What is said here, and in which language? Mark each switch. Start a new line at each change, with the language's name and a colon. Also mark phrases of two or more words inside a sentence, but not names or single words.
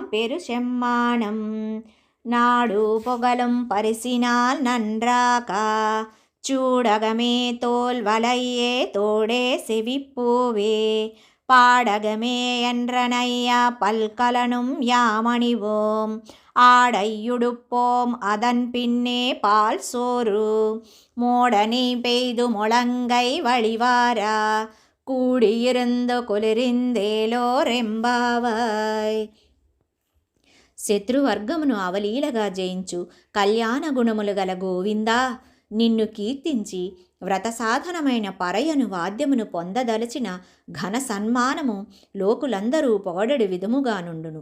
Tamil: பெரு செம்மானம் நாடு புகழும் பரிசினால் நன்றாகா சூடகமே தோல் வலையே தோடே செவிப்பூவே பாடகமே என்றனையா பல்கலனும் யாமணிவோம் ஆடையுடுப்போம் அதன் பின்னே பால் சோறு மோடனை பெய்து முழங்கை வழிவாரா கூடியிருந்து குளிர்ந்தேலோர் எம்பாவாய்.
Telugu: శత్రువర్గమును అవలీలగా జయించు కళ్యాణ గుణములు గల గోవిందా, నిన్ను కీర్తించి వ్రతసాధనమైన పరయను వాద్యమును పొందదలచిన ఘన సన్మానము లోకులందరూ పొగడడు విధముగా నుండును.